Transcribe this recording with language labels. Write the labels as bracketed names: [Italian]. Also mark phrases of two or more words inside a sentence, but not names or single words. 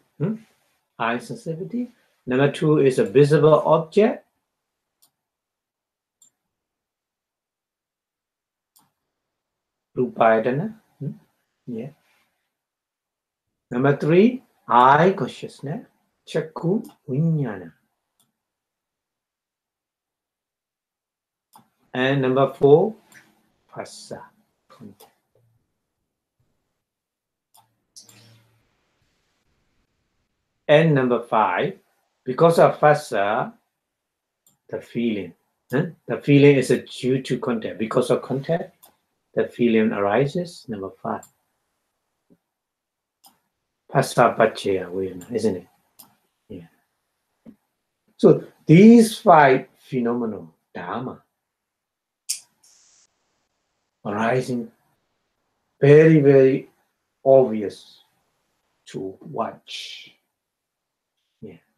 [English] Eye sensitivity. Number 2 is a visible object. Rupayatana. Yeah. Number 3, eye consciousness, [Pali] chakku vinyana. [English] And number 4, phassa, contact. And number 5, because of phassa, the feeling. The feeling is due to contact. Because of contact, the feeling arises. Number 5. [Pali] Phassa paccaya vedana, [English] isn't it? Yeah. So these 5 phenomena, dharma, arising very, very obvious to watch. Yeah.